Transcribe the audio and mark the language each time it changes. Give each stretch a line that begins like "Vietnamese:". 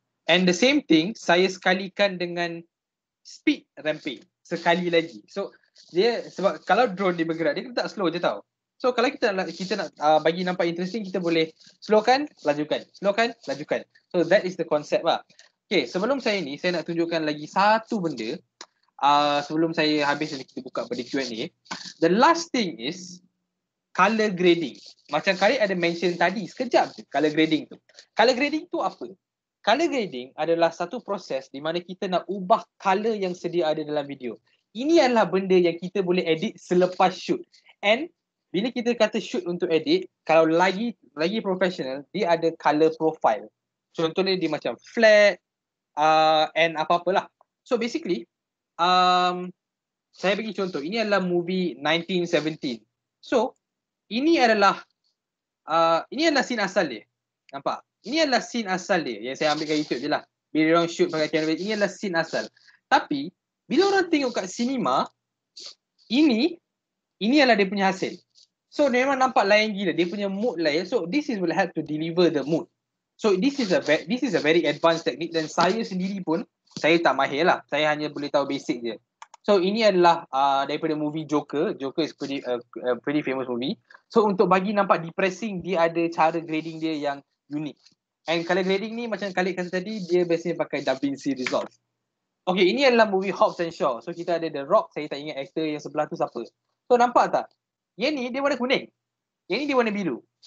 English: And the same thing,
Malay: saya sekalikan dengan speed ramping sekali lagi. So dia, sebab kalau drone dia bergerak, dia tak slow je tau. So kalau kita nak bagi nampak interesting, kita boleh slowkan, lajukan. Slowkan, lajukan.
English: So that is the concept lah.
Malay: Okay, sebelum saya ni, saya nak tunjukkan lagi satu benda. Sebelum saya habis ni, kita buka pada Q&A.
English: The last thing is color grading.
Malay: Macam Khalid ada mention tadi, sekejap je color grading tu. Color grading tu apa? Color grading adalah satu proses di mana kita nak ubah color yang sedia ada dalam video. Ini adalah benda yang kita boleh edit selepas shoot. And bila kita kata shoot untuk edit, kalau lagi professional, dia ada color profile. Contohnya dia macam flat and apa-apalah. So basically, saya bagi contoh. Ini adalah movie 1917. So, ini adalah scene asal dia. Nampak? Ini adalah scene asal dia yang saya ambil kat YouTube je lah. Bila orang shoot pakai kamera, ini adalah scene asal. Tapi, bila orang tengok kat cinema, ini adalah dia punya hasil. So, memang nampak lain gila. Dia punya mood lain.
English: So, this will help to deliver the mood. So, this is a very advanced technique
Malay: dan saya sendiri pun, saya tak mahir lah. Saya hanya boleh tahu basic je. So, ini adalah daripada movie Joker.
English: Joker is pretty famous movie.
Malay: So, untuk bagi nampak depressing, dia ada cara grading dia yang unik. And color grading ni macam Khalid kata tadi, dia biasanya pakai DaVinci Resolve. Okay, ini adalah movie Hobbs and Shaw. So, kita ada The Rock. Saya tak ingat aktor yang sebelah tu siapa. So, nampak tak? Yang ni dia warna kuning. Yang ni dia warna biru.